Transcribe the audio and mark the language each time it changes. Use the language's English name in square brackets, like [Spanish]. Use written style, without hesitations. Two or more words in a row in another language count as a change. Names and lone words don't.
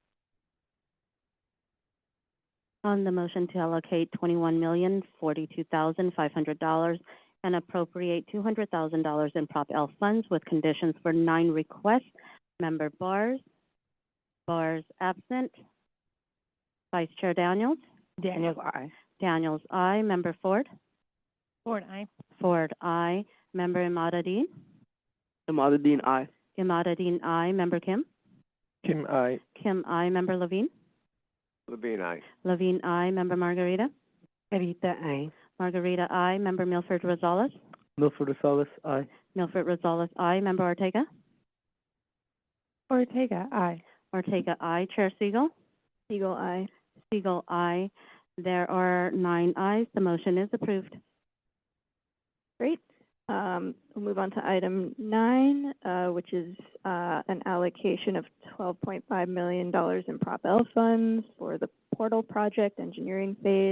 [English] On the motion to allocate $21,042,500 and appropriate $200,000 in Prop L funds with conditions for 9 requests, Member Bars. Bars absent. Vice Chair Daniels. Daniels, aye. Daniels, aye. Member Ford. Ford, aye. Ford, aye. Member Imadadeen. Imadadeen, aye. Imadadeen, aye. Member Kim. Kim, aye. Kim, aye. Member Levine. Levine, aye. Levine, aye. Member Margarita. Margarita, aye. Margarita, aye. Member Milford Rosales. Milford Rosales, aye. Milford Rosales, aye. Member Ortega. Ortega, aye. Ortega, aye. Chair Siegel. Siegel, aye. Siegel, aye. There are 9 ayes. The motion is approved. Great. We'll move on to item 9, which is an allocation of $12.5 million in Prop L funds for the portal project engineering phase.